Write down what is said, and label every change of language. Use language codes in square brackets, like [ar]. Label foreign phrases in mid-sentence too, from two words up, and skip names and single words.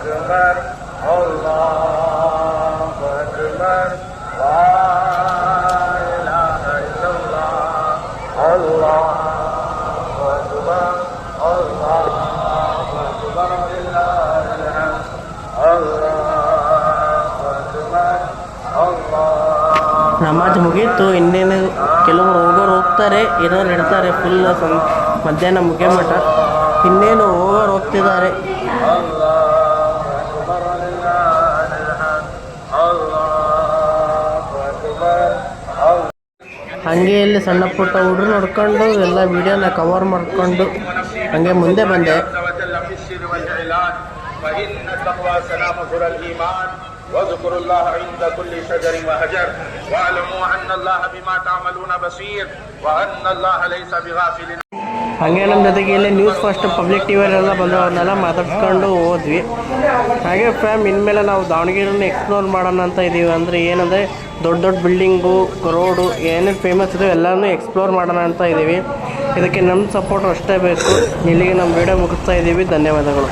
[ar] الله إله إلا الله الله أكبر الله أكبر لله الحمد الله أكبر الله. [kn] ನಮಾಜ್ ಮುಗೀತು. ಇನ್ನೇನು ಕೆಲವರು ಹೋಗ್ತಾರೆ, ಇರೋರು ಇಡ್ತಾರೆ ಫುಲ್ ಮಧ್ಯಾಹ್ನ ಮುಗಿಯೋ ಮಠ. ಇನ್ನೇನು ಹೋಗ್ತಿದ್ದಾರೆ. ಹಾಗೆ ಇಲ್ಲಿ ಸಣ್ಣ ಪುಟ್ಟ ಹುಡುಗರು ನೋಡ್ಕೊಂಡು ಎಲ್ಲ ವಿಡಿಯೋನ ಕವರ್ ಮಾಡ್ಕೊಂಡು ಹಂಗೆ ಮುಂದೆ ಬಂದೆ. [ar] واذكروا الله عند كل شجر وهجر واعلموا أن الله بما تعملون بصير وأن الله ليس بغافل. [kn] ಹಾಗೆ ನಮ್ಮ ಜೊತೆಗೆ ಇಲ್ಲಿ ನ್ಯೂಸ್ ಫಸ್ಟ್ ಪಬ್ಲಿಕ್ ಟಿವಿಯಲ್ಲೆಲ್ಲ ಬಂದು ಅವ್ರನ್ನೆಲ್ಲ ಮಾತಾಡ್ಸ್ಕೊಂಡು ಹೋದ್ವಿ. ಹಾಗೆ ಫ್ಯಾಮ್ ಇನ್ಮೇಲೆ ನಾವು ದಾವಣಗೆರೆನ ಎಕ್ಸ್ಪ್ಲೋರ್ ಮಾಡೋಣ ಅಂತ ಇದ್ದೀವಿ. ಅಂದರೆ ಏನಂದರೆ ದೊಡ್ಡ ದೊಡ್ಡ ಬಿಲ್ಡಿಂಗು, ರೋಡು, ಏನೇನು ಫೇಮಸ್ ಇದೆ ಎಲ್ಲನೂ ಎಕ್ಸ್ಪ್ಲೋರ್ ಮಾಡೋಣ ಅಂತ ಇದ್ದೀವಿ. ಇದಕ್ಕೆ ನಮ್ಮ ಸಪೋರ್ಟ್ ಅಷ್ಟೇ ಬೇಕು. ಇಲ್ಲಿಗೆ ನಮ್ಮ ವಿಡಿಯೋ ಮುಗಿಸ್ತಾ ಇದ್ದೀವಿ. ಧನ್ಯವಾದಗಳು.